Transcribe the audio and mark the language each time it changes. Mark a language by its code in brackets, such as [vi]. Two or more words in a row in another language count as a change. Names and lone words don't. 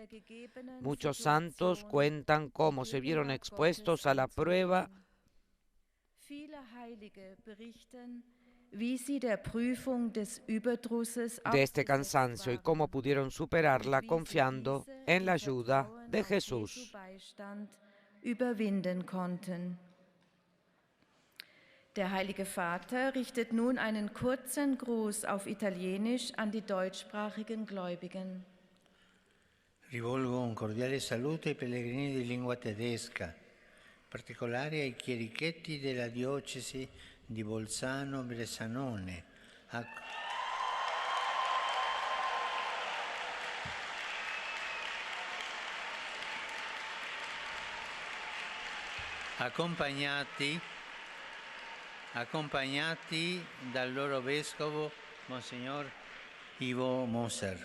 [es] Muchos santos cuentan cómo se vieron expuestos a la prueba de este cansancio y cómo pudieron superarla confiando en la ayuda de Jesús. [de] Der Heilige Vater richtet nun einen kurzen Gruß auf Italienisch an die deutschsprachigen Gläubigen. [it] Rivolgo un cordiale saluto ai pellegrini di lingua tedesca, in particolare ai chierichetti della diocesi di Bolzano-Bressanone. accompagnati dal loro vescovo, Monsignor Ivo Moser.